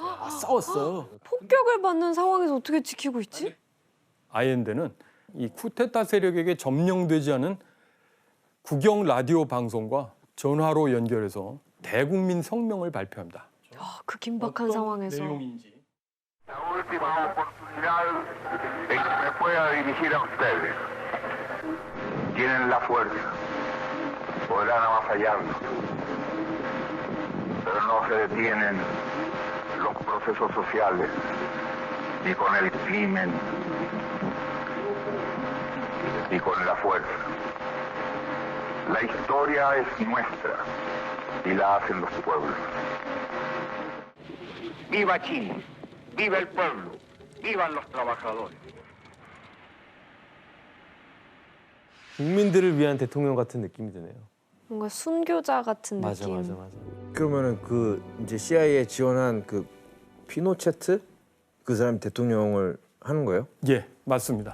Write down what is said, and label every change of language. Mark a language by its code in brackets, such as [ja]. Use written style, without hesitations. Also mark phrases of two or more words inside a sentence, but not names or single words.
[ko] 싸웠어요. 폭격을 받는 상황에서 어떻게 지키고 있지? 아엔데는 이 쿠데타 세력에게 점령되지 않은 국영 라디오 방송과 전화로 연결해서 대국민 성명을 발표합니다. 아, 그 긴박한 상황에서. 내용인지. [es] La última oportunidad en que me pueda dirigir a ustedes. Tienen la fuerza, podrán avasallarnos, pero no se detienen los procesos sociales, ni con el crimen, ni con la fuerza. La historia es nuestra y la hacen los pueblos. ¡Viva Chile! ¡Viva el pueblo! ¡Vivan los trabajadores! [ko] 국민들을 위한 대통령 같은 느낌이 드네요. 뭔가 순교자 같은 느낌. 맞아. 그러면은 그 이제 CIA 지원한 그 피노체트 그 사람이 대통령을 하는 거예요? 예, 맞습니다.